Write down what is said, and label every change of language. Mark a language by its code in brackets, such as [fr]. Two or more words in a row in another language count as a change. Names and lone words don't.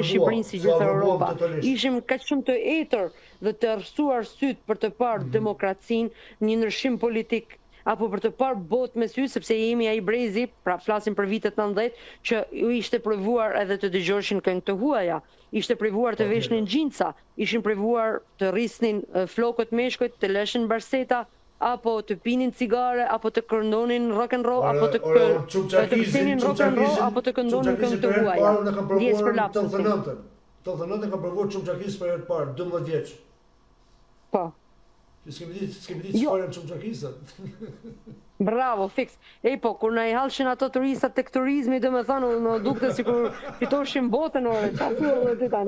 [sq] Shqipërinë si gjithë Europa, ishim kaq shumë të etër dhe të errësuar syt për të parë demokracinë, një ndryshim politik apo për të parë botë me sy, sepse jemi ai brezi, pra flasim për vitet 90, që u ishte provuar edhe të dëgjoshin këngë të huaja, ishte provuar të veshnin xhinca, ishin provuar të rrisnin flokët meshkujt, të leshin barseta, apo të pinin cigare, apo të këndonin [en] rock and roll, [sq] apo të këndonin [en] rock and roll, [sq] apo të këndonin këngë të huaja. Ndjes për lapsin. 89 kam provuar Çumçakis për herë të parë, 12 vjeç. Po. S'kemi ditë çfarë janë Çumçakisat. Bravo, fix. Po, kur na I hallshin ato turistat tek turizmi, domethënë, në dukte sikur fitoshim botën ore, çfarë ti tani.